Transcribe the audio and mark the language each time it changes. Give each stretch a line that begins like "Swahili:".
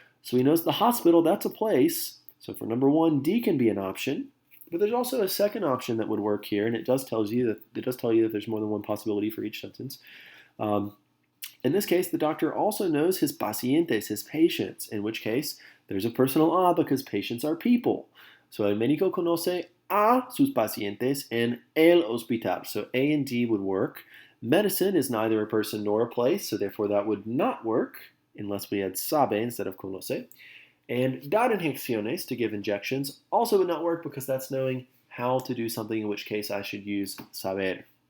English: So he knows the hospital, that's a place. So for number one, D can be an option. But there's also a second option that would work here, and it does tell you that there's more than one possibility for each sentence. In this case, the doctor also knows his pacientes, his patients, in which case there's a personal a because patients are people.
Spanish: So el médico conoce a sus pacientes en el hospital.
English: So A and D would work. Medicine is neither a person nor a place, so therefore that would not work unless we had sabe instead of conoce. And
Spanish: dar injecciones,
English: to give injections, also would not work because that's knowing how to do something, in which case I should use saber.